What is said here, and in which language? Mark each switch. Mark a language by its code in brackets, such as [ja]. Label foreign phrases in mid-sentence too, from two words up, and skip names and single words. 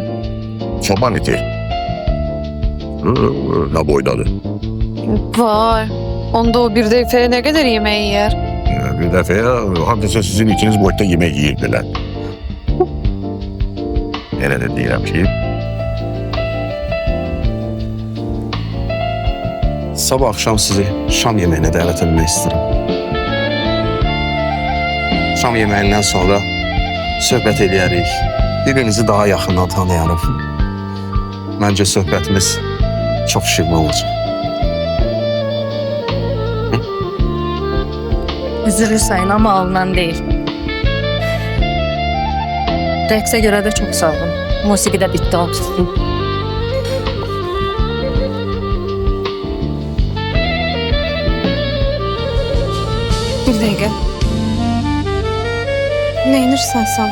[az] Çoban iti. Ne boydadır. Vay. Onda o bir dəfəyə nə qədər yemək yeyər? Bir dəfəyə hardasa sizin ikiniz boyda yemək yeyirdilər. Elə də deyirəm ki, [tr] Sabah akşam sizi şam yemeğine davet etmek isterim. Şam yemeğinden sonra [az] söhbət eləyərik. [tr] Birbirimizi daha yakından tanıyarıq. Bence söhbətimiz çok şirin olacak. Üzülür sayın ama alınan değil. [az] Rəqsə görə də çox sağ olun. Musiqi də bitdi artıq. Bir dəqiqə. Nə edirsən sən?